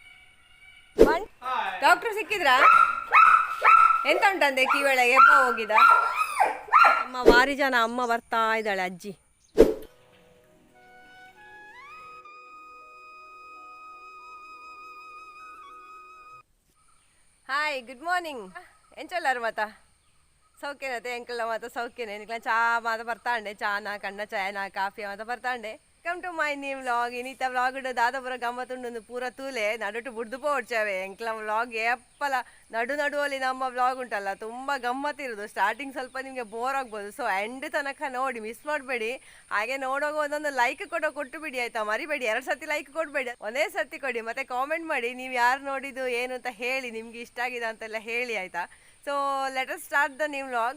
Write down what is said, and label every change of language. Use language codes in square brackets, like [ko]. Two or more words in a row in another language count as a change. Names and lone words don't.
[kn] ಡಾಕ್ಟರ್ ಸಿಕ್ಕಿದ್ರಾ? ಎಂತ ಉಂಟಂತೆ ಕಿವಿಯೊಳಗೆ ಎಬ್ಬ ಹೋಗಿದ? ಅಮ್ಮ ವಾರಿ ಜನ ಅಮ್ಮ ಬರ್ತಾ ಇದ್ದಾಳೆ ಅಜ್ಜಿ. [en] hi good morning. [tcy] ಎಂಚಲ್ಲಾರು ಮಾತ ಸೌಖ್ಯನತೆ ಎಂಕಲ್ಲ ಮಾತ ಸೌಖ್ಯನೇ ನಿಕ್ಲ ಚಾ ಮಾತ ಬರ್ತಾಂಡೆ ಚಾನ ಕಣ್ಣ ಚಾಯನ ಕಾಫಿ ಮಾತ ಬರ್ತಾಂಡೆ. [en] welcome to my new vlog. [tcy] ಇನ್ನಿತ ವ್ಲಾಗ್ ದಾದಾಪುರ ಗಮ್ಮತ್ತುಂಡು ಪೂರ ತೂಲೆ ನಡುಟು ಬುಡ್ದು ಪೋಡ್ಚವೆ ಎಂಕ್ಲ ವ್ಲಾಗ್ ಎಪ್ಪಲ ನಡುವಲ್ಲಿ ನಮ್ಮ ವ್ಲಾಗ್ ಉಂಟಲ್ಲ ತುಂಬ ಗಮ್ಮತ್ತಿರೋದು. [kn] ಸ್ಟಾರ್ಟಿಂಗ್ ಸ್ವಲ್ಪ ನಿಮಗೆ ಬೋರ್ ಆಗ್ಬೋದು, [en] so end [kn] ತನಕ ನೋಡಿ ಮಿಸ್ ಮಾಡಬೇಡಿ. ಹಾಗೆ ನೋಡುವಾಗ ಒಂದೊಂದು ಲೈಕ್ ಕೊಟ್ಟು ಬಿಡಿ ಆಯ್ತಾ, ಮರಿಬೇಡಿ. 2 ಸರ್ತಿ ಲೈಕ್ ಕೊಡಬೇಡಿ, ಒಂದೇ ಸರ್ತಿ ಕೊಡಿ. ಮತ್ತೆ ಕಾಮೆಂಟ್ ಮಾಡಿ ನೀವು ಯಾರು ನೋಡಿದ್ದು ಏನು ಅಂತ ಹೇಳಿ, ನಿಮ್ಗೆ ಇಷ್ಟ ಆಗಿದೆ ಅಂತೆಲ್ಲ ಹೇಳಿ ಆಯ್ತಾ. [en] so let us start the new vlog.